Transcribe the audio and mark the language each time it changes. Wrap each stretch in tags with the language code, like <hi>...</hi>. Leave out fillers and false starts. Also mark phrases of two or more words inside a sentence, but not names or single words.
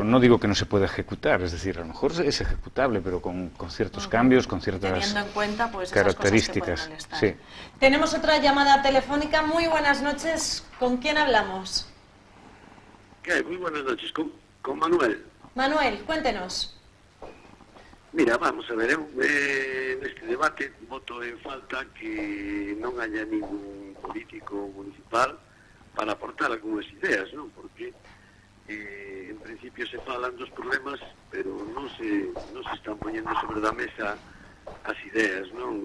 <es>No digo que no se pueda ejecutar, es decir, a lo mejor es ejecutable, pero con ciertos cambios, con ciertas teniendo en cuenta, pues, características. Esas cosas que sí. Tenemos otra llamada telefónica. Muy buenas noches. ¿Con quién hablamos? ¿Qué? Muy buenas noches. Con Manuel. Manuel, cuéntenos.</es> <gl>Mira,</gl> <es>vamos a ver,</es> <gl>neste debate voto en falta que non haya ningún político municipal para aportar algunhas ideas, non? Porque en principio se falan dos problemas, pero non se están poñendo sobre da mesa as ideas, non?</gl>